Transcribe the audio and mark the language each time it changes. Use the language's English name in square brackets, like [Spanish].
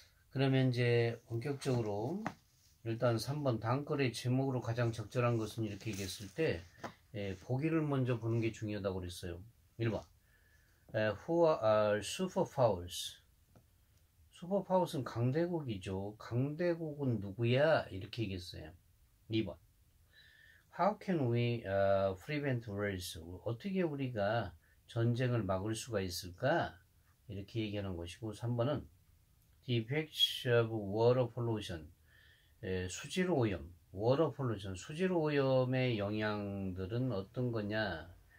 [Korean] 그러면 이제 본격적으로 일단 3번 단글의 제목으로 가장 적절한 것은 이렇게 얘기했을 때 보기를 먼저 보는 게 중요하다고 그랬어요. [English] 1번 Who are superpowers? [Korean] 슈퍼파워스는 강대국이죠. 강대국은 누구야? 이렇게 얘기했어요. [English] 2번 How can we prevent wars? [Korean] 어떻게 우리가 전쟁을 막을 수가 있을까? 이렇게 얘기하는 것이고, 3번은 [English] The effects of water pollution, [Korean] 수질 오염, water pollution, 수질 오염의 영향들은 어떤 거냐?